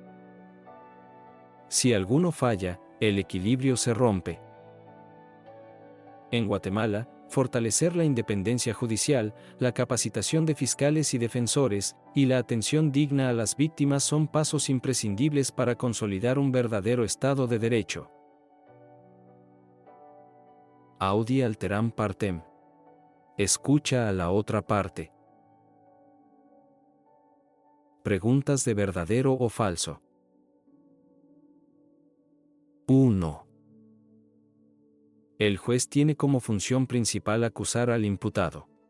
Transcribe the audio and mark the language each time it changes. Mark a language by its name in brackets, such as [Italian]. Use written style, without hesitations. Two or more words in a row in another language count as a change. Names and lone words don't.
[Spanish] Si alguno falla, el equilibrio se rompe. En Guatemala, fortalecer la independencia judicial, la capacitación de fiscales y defensores, y la atención digna a las víctimas son pasos imprescindibles para consolidar un verdadero Estado de Derecho. [Latin] Audi alteram partem. [Spanish] Escucha a la otra parte. Preguntas de verdadero o falso. 1. El juez tiene como función principal acusar al imputado.